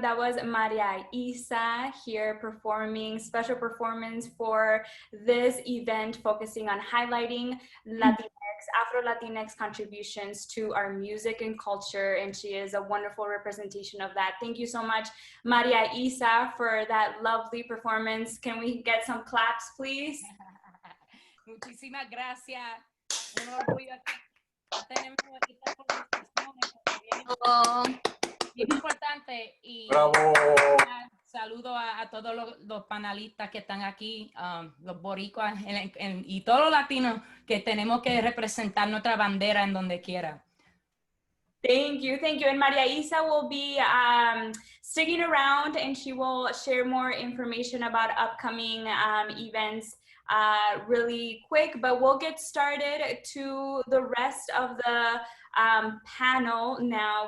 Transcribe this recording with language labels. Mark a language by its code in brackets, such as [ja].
[en] That was Maria Isa here performing special performance for this event focusing on highlighting Latin Afro-Latinx contributions to our music and culture, and she is a wonderful representation of that. Thank you so much, Maria Isa, for that lovely performance. Can we get some claps, please? [es] Muchísimas gracias. Un orgullo tener esta conversación bien importante. Y ¡Bravo! saludo a todos los panelistas que están aquí, los boricuas y todos los latinos que tenemos que representar nuestra bandera en donde quiera. [en] Thank you, thank you. And Maria Isa will be sticking around, and she will share more information about upcoming events really quick, but we'll get started to the rest of the panel now.